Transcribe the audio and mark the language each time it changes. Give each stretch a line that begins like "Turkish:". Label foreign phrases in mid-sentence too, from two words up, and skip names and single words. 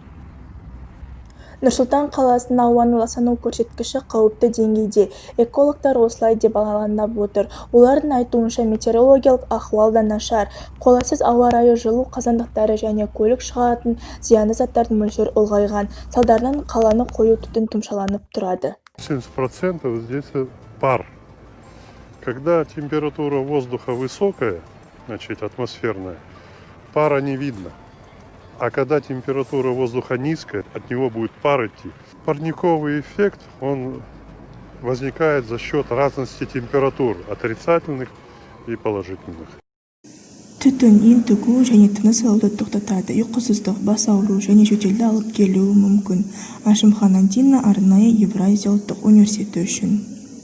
Kazakh: Нұр-Сұлтан қаласының ауаны ластану көрсеткіші қауіпті деңгейде. Экологтар осылай деп бағалап отыр. Олардың айтуынша метеорологиялық ахуал да нашар. Қолайсыз ауа райы, жылу қазандықтары және көлік шығаратын зиянды заттардың мөлшері ұлғайған. Салдарынан қаланы қою түтін тұмшаланып тұрады.
Russian: 70% здесь пар. Когда температура воздуха высокая, значит атмосферная, пара не видно. А когда температура воздуха низкая, от него будет пар идти. Парниковый эффект, он возникает за счет разности температур, отрицательных и положительных.
Kazakh: Түтін ентігу және тыныс алуды тоқтатады. Ұйқысыздық, бас ауыру және жөтелді алып келуі мүмкін. Ашымхан Антина, арнайы Евразия ұлттық университеті үшін.